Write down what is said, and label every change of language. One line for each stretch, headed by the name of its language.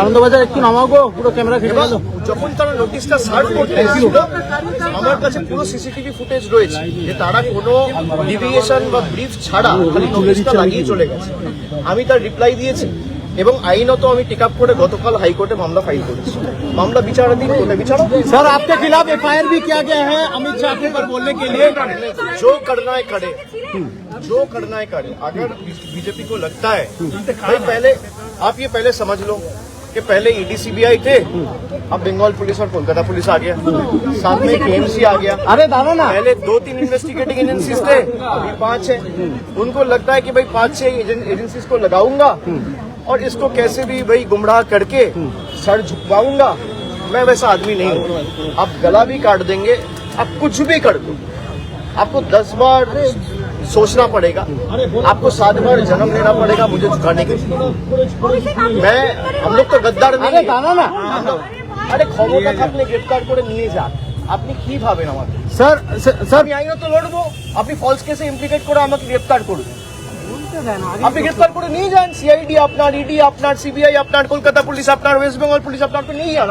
Bangla: আনন্দবাজার একটু নামাবো, পুরো ক্যামেরা ঘিরে গেল। যখন তারা নোটিশটা সার্ভ করতে এসেছিল আমার কাছে পুরো সিসিটিভি ফুটেজ রয়েছে যে তারা কোনো ডিভিয়েশন বা ব্রিফ ছাড়া খালি নোটিশটা লাগিয়ে চলে গেছে। আমি তার রিপ্লাই দিয়েছি এবং আইনত আমি টেক আপ করে গতকাল হাইকোর্টে মামলা ফাইল করেছি। মামলা বিচারাধীন, কোর্টে বিচারক।
Hindi: सर आपके खिलाफ एफआईआर भी किया गया है अमित शाह के ऊपर बोलने के लिए। जो करना है करे, जो करना है करे। अगर बीजेपी को लगता है भाई, पहले आप ये पहले समझ लो कि पहले ईडीसीबीआई थे, अब बंगाल पुलिस और कोलकाता पुलिस आ गया, साथ में केएमसी आ गया। अरे दादा ना, पहले 2-3 इन्वेस्टिगेटिंग एजेंसीज थे, अभी 5 है। उनको लगता है कि भाई 5-6 एजेंसीज को लगाऊंगा और इसको कैसे भी भाई गुमराह करके सर झुकवाऊंगा। मैं वैसा आदमी नहीं हूँ। आप गला भी काट देंगे, आप कुछ भी कर दो, आपको 10 बार सोचना पड़ेगा, आपको 7 बार जन्म लेना पड़ेगा मुझे झुकाने के लिए। हम लोग तो गद्दार नहीं है।
Bangla: আরে ক্ষমতা থাকলে গ্রেফতার করে নিয়ে যান, আপনি কি ভাবেন আমাকে?
Hindi: सर
Bangla: আমি আইনত তো লড়বো, আপনি ফলস কেসে ইমপ্লিকেট করে আমাকে গ্রেফতার করবেন। আপনি গ্রেফতার করে নিয়ে যান, সিআইডি আপনার, ইডি আপনার, সিবিআই আপনার, কলকাতা পুলিশ আপনার, ওয়েস্ট বেঙ্গল পুলিশ আপনার, তো নিয়ে যান।